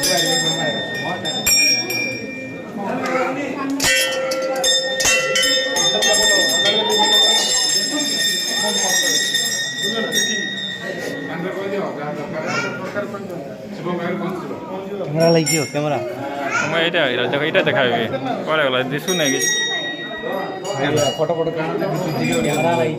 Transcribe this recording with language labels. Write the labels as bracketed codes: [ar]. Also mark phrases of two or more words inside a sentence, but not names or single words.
[or] କ୍ୟାମେରା ଲାଗି କ୍ୟାମେରା ମୁଁ ଏଇଟା ଏଇଟା ଦେଖାଇବି କୁଆଡ଼େ ଗଲା ଦିଶୁ ନାଇଁ କି ଫଟୋ ଫଟୋ କ୍ୟାମେରା ଲାଗି